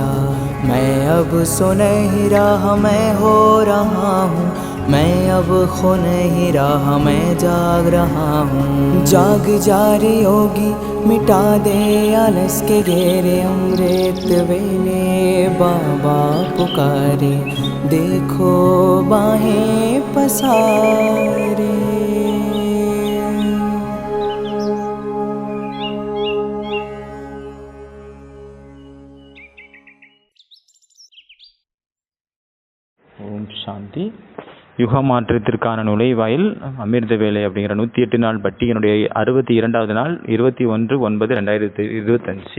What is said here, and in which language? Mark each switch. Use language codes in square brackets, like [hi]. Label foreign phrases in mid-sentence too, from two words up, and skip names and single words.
[hi] मैं अब सुनहरी राह मैं हो रहा हूँ, मैं अब खो नहीं रहा मैं जाग रहा हूँ। जाग जा रे योगी मिटा दे आलस के घेरे, अमृत वेले बाबा पुकारे, देखो बाहें पसारे। [ta] ஓம் சாந்தி. யுக மாற்றத்திற்கான நுழைவாயில் அமிர்த வேலை அப்படிங்கிற 108 நாள் பட்டியனுடைய 62வது நாள் 21/9/2025.